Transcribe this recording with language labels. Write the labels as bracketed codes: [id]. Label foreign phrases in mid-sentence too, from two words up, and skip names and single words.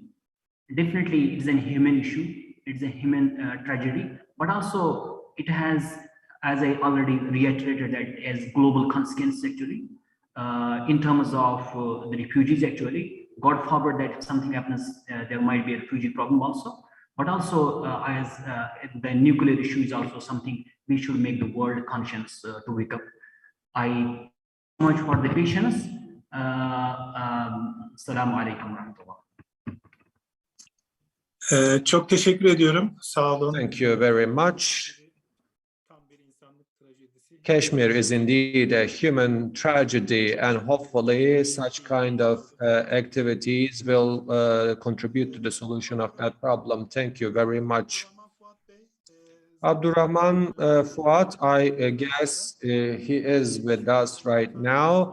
[en] Definitely, it is a human issue. It's a human tragedy, but also it has, as I already reiterated, that as global consequence, actually, in terms of the refugees, actually. God forbid that if something happens, there might be a refugee problem also. But also, as the nuclear issue is also something we should make the world conscious to wake up. I thank you so much for the patience. [ar] السلام عليكم ورحمة الله. [tr] Çok teşekkür ediyorum. Sağ olun. [en] Thank you very much. Kashmir is indeed a human tragedy, and hopefully such kind of activities will contribute to the solution of that problem. Thank you very much. Abdurrahman Fuat, I guess he is with us right now.